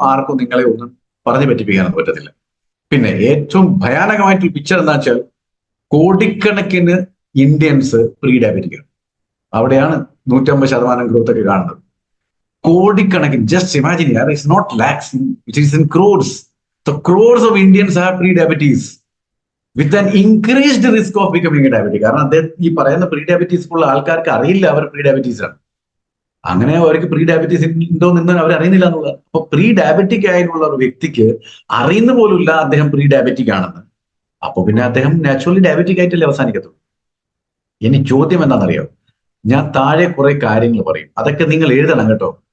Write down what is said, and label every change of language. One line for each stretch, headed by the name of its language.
Malayalam: ആർക്കും നിങ്ങളെ ഒന്നും പറഞ്ഞു പറ്റിപ്പിക്കാനൊന്നും പറ്റത്തില്ല. പിന്നെ ഏറ്റവും ഭയാനകമായിട്ടുള്ള പിക്ചർ എന്താ വെച്ചാൽ, കോടിക്കണക്കിന് ഇന്ത്യൻസ് പ്രീ ഡയബറ്റിക് ആണ്. അവിടെയാണ് 150% ഗ്രോത്ത് ഒക്കെ കാണുന്നത്. കോടിക്കണക്കിന്,
English: Just imagine, it's not lakhs, it is in crores. So crores of Indians have pre-diabetes with an increased risk of becoming a diabetic.
Malayalam: കാരണം അദ്ദേഹം ഈ പറയുന്ന പ്രീ ഡയബറ്റീസ് ഉള്ള ആൾക്കാർക്ക് അറിയില്ല അവർ പ്രീ ഡയബറ്റീസ് ആണ്. അങ്ങനെ അവർക്ക് പ്രീ ഡയബറ്റീസ് ഉണ്ടോ എന്ന് അവർ അറിയുന്നില്ല എന്നുള്ളത്. അപ്പൊ പ്രീ ഡയബറ്റിക് ആയിട്ടുള്ള ഒരു വ്യക്തിക്ക് അറിയുന്ന പോലുമില്ല അദ്ദേഹം പ്രീ ഡയബറ്റിക് ആണെന്ന്. അപ്പൊ പിന്നെ അദ്ദേഹം നാച്ചുറലി ഡയബറ്റിക് ആയിട്ടല്ലേ അവസാനിക്കത്തുള്ളൂ. ഇനി ചോദ്യം എന്താണെന്നറിയാം, ഞാൻ താഴെ കുറെ കാര്യങ്ങൾ പറയും, അതൊക്കെ നിങ്ങൾ എഴുതണം കേട്ടോ.